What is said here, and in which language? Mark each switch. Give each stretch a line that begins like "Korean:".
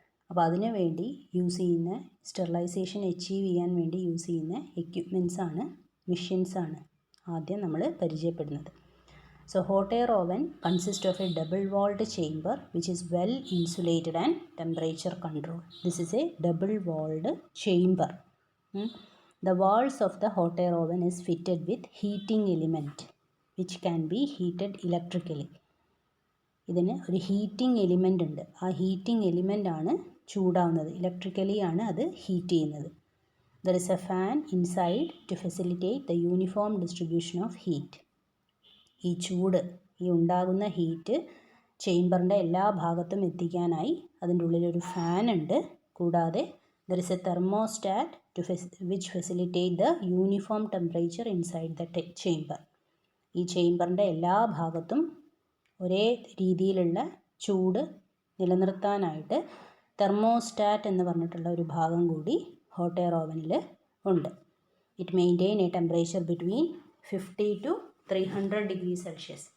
Malayalam: അപ്പോൾ അതിനു വേണ്ടി യൂസ് ചെയ്യുന്ന സ്റ്റെറിലൈസേഷൻ അച്ചീവ് ചെയ്യാൻ വേണ്ടി യൂസ് ചെയ്യുന്ന എക്യുപ്മെൻറ്റ്സാണ്, മെഷീൻസാണ് ആദ്യം നമ്മൾ പരിചയപ്പെടുന്നത്.
English: So hot air oven consist of a double walled chamber which is well insulated and temperature control. This is a double walled chamber. The walls of the hot air oven is fitted with heating element which can be heated electrically.
Malayalam: ഇതിന് ഒരു heating element ഉണ്ട്. ആ heating element ആണ് ചൂടാവുന്നത്, electrically ആണ് അത് heat ചെയ്യുന്നത്.
English: There is a fan inside to facilitate the uniform distribution of heat.
Malayalam: ഈ ചൂട്, ഈ ഉണ്ടാകുന്ന ഹീറ്റ് ചേംബറിൻ്റെ എല്ലാ ഭാഗത്തും എത്തിക്കാനായി അതിൻ്റെ ഉള്ളിലൊരു ഫാൻ ഉണ്ട്. കൂടാതെ
English: There is a thermostat which facilitate the uniform temperature inside the chamber.
Malayalam: ഈ ചേംബറിൻ്റെ എല്ലാ ഭാഗത്തും ഒരേ രീതിയിലുള്ള ചൂട് നിലനിർത്താനായിട്ട് തെർമോസ്റ്റാറ്റ് എന്ന് പറഞ്ഞിട്ടുള്ള ഒരു ഭാഗം കൂടി ഹോട്ട് എയർ ഓവനിൽ ഉണ്ട്.
English: It maintain a temperature between 50 to 300 degree Celsius.